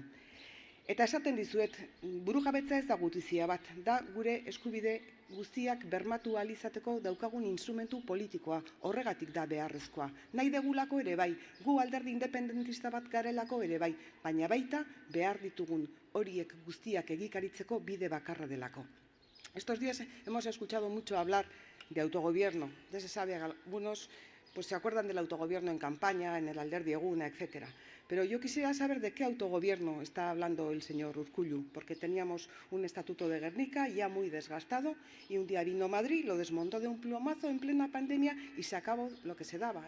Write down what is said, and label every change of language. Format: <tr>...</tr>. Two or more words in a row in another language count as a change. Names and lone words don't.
<eu>Eta esaten dizuet, burujabetza ez da gutizia bat, da gure eskubide guztiak bermatu ahal izateko daukagun instrumentu politikoa, horregatik da beharrezkoa. Nahi degulako ere bai, gu alderdi independentista bat garelako ere bai, baina baita behar ditugun horiek guztiak egikaritzeko bide bakarra delako.</eu> <es>Estos días hemos escuchado mucho hablar de autogobierno. Ya se sabe, algunos pues se acuerdan del autogobierno en campaña, en el Alderdi Eguna, etc. Pero yo quisiera saber de qué autogobierno está hablando el señor Urkullu, porque teníamos un estatuto de Gernika ya muy desgastado y un día vino Madrid, lo desmontó de un plumazo en plena pandemia y se acabó lo que se daba.</es>